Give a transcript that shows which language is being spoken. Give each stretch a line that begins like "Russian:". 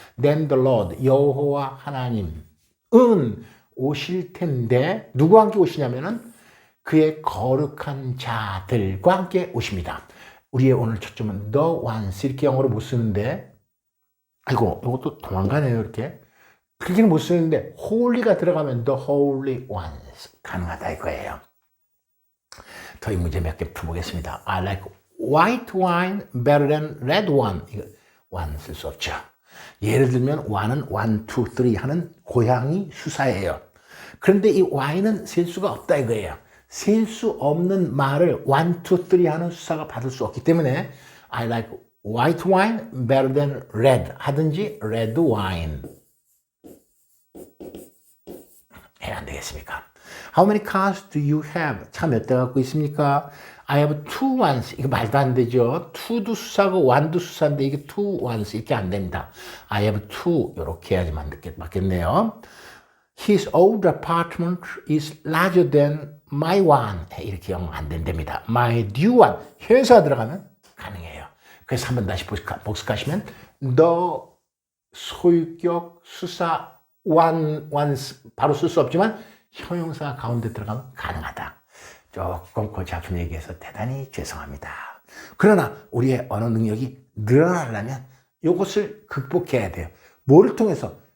English: Then the Lord,
Korean: 여호와 하나님은 오실 텐데 누구와 함께 오시냐면은 그의 거룩한 자들과 함께 오십니다. 우리의 오늘 초점은 the ones 이렇게 영어로 못 쓰는데 아이고 이것도 도망가네요. 이렇게 그렇게는 못 쓰는데 holy가 들어가면 the holy ones 가능하다 이거예요. 더 이 문제 몇 개 풀어보겠습니다.
English: I like white wine better than red wine.
Korean: 이거 one 쓸 수 없죠. 예를 들면 one은 1, 2, 3 하는 고양이 수사예요. 그런데 이 wine은 셀 수가 없다 이거예요. 셀 수 없는 말을 1, 2, 3 하는 수사가 받을 수 없기 때문에
English: I like white wine better than red
Korean: 하든지 red wine 해야 안 되겠습니까?
English: How many cars do you have?
Korean: 차 몇 대 갖고 있습니까?
English: I have two ones.
Korean: 이거 말도 안 되죠. two도 수사고 one도 수사인데 이게 two ones 이렇게 안 됩니다.
English: I have two
Korean: 이렇게 해야지만 맞겠네요.
English: His old apartment is larger than my one.
Korean: 이렇게 영어 안 된답니다.
English: My new one.
Korean: 회사 들어가면 가능해요. 그래서 한번 다시 복습하시면 the 소유격 수사 ones 바로 쓸 수 없지만 형용사 가운데 들어가면 가능하다. 조금 골치 아픈 얘기해서 대단히 죄송합니다. 그러나 우리의 언어 능력이 늘어나려면 이것을 극복해야 돼요. 뭐를 통해서?